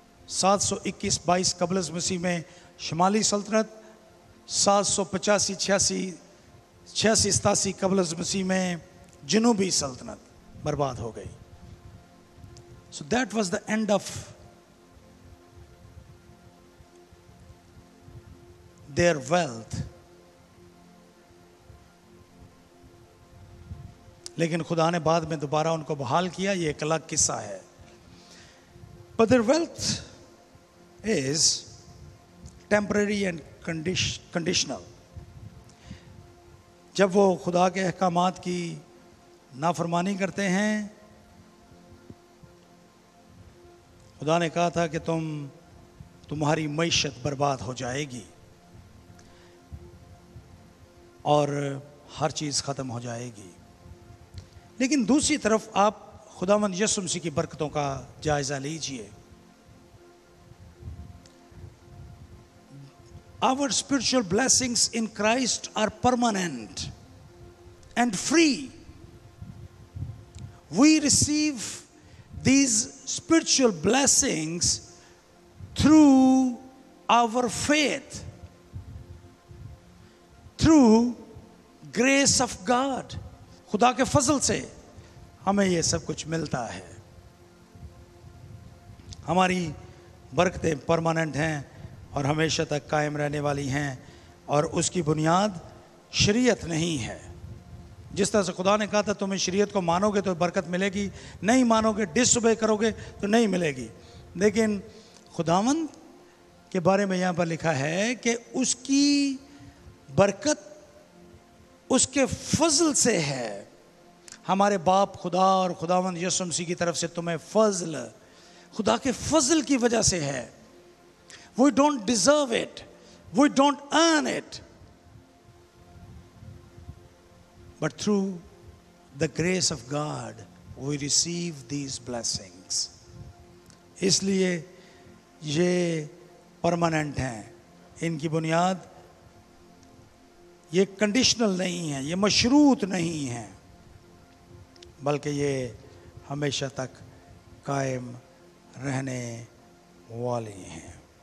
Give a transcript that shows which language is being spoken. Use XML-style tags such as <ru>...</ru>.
<hi>721-22 कबल मसीह में शुमाली सल्तनत 785-86 कबल मसीह में जनूबी सल्तनत बर्बाद हो गई.</hi> <en>So that was the end of their wealth.</en> <hi>लेकिन खुदा ने बाद में दोबारा उनको बहाल किया. ये एक अलग किस्सा है.</hi> <en>But their wealth is temporary and conditional.</en> <hi>जब वो खुदा के अहकामात की नाफरमानी करते हैं, खुदा ने कहा था कि तुम्हारी मईशत बर्बाद हो जाएगी और हर चीज़ ख़त्म हो जाएगी. लेकिन दूसरी तरफ आप खुदावंद यीशु मसीह की बरकतों का जायज़ा लीजिए.</hi> <en>Our spiritual blessings in Christ are permanent and free. We receive these spiritual blessings through our faith, through grace of God.</en> <hi>खुदा के फजल से हमें ये सब कुछ मिलता है. हमारी बरकतें परमानेंट हैं और हमेशा तक कायम रहने वाली हैं और उसकी बुनियाद शरीयत नहीं है. जिस तरह से खुदा ने कहा था तुम्हें शरीयत को मानोगे तो बरकत मिलेगी, नहीं मानोगे डिसओबे करोगे तो नहीं मिलेगी. लेकिन खुदावंद के बारे में यहाँ पर लिखा है कि उसकी बरकत उसके फजल से है. हमारे बाप खुदा और खुदावंद यीशु मसीह की तरफ से तुम्हें फजल, खुदा के फजल की वजह से है.</hi> <en>We don't deserve it. We don't earn it. But through the grace of God, we receive these blessings.</en> <hi>इसलिए ये परमानेंट हैं. इनकी बुनियाद ये कंडीशनल नहीं है, ये मशरूत नहीं है, बल्कि ये हमेशा तक कायम रहने वाली हैं.</hi>